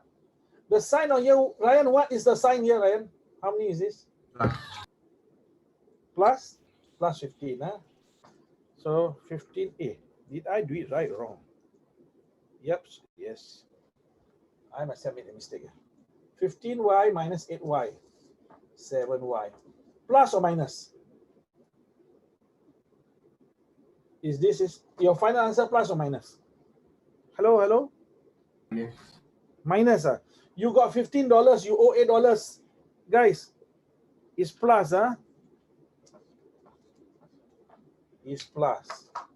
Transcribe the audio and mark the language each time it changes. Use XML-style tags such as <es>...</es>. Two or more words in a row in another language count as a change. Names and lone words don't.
<en>The sign on here, Ryan, what is the sign here, Ryan? How many is this? Plus 15. So 15a. Did I do it right or wrong? Yep, yes. I must have made a mistake. 15y minus 8y. 7y. Plus or minus? Is your final answer plus or minus? Hello? Yes. Minus. You got $15, you owe $8. Guys, it's plus. It's plus.</en>